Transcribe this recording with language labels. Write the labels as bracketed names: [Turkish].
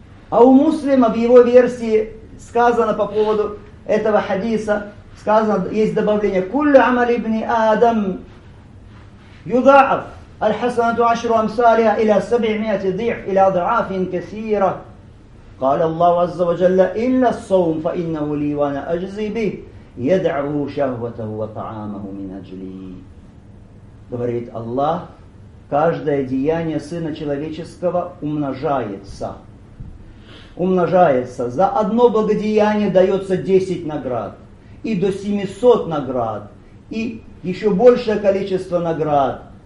[Russian] А у Муслима в его версии сказано по поводу этого хадиса, сказано, есть добавление: [Arabic] «Куллю амали ибни Адам юда'аф, аль-хасанату ашру амсалиха иля 700 диф, иля ада'афин касира. قال الله عز وجل إلا الصوم فإنه لي وأنا أجزي به يدعو شهوته وطعامه من أجلي». [Russian] Говорит Аллах: каждое деяние Сына Человеческого умножается. За одно благодеяние дается 10 наград, и до 700 наград, и еще большее количество наград.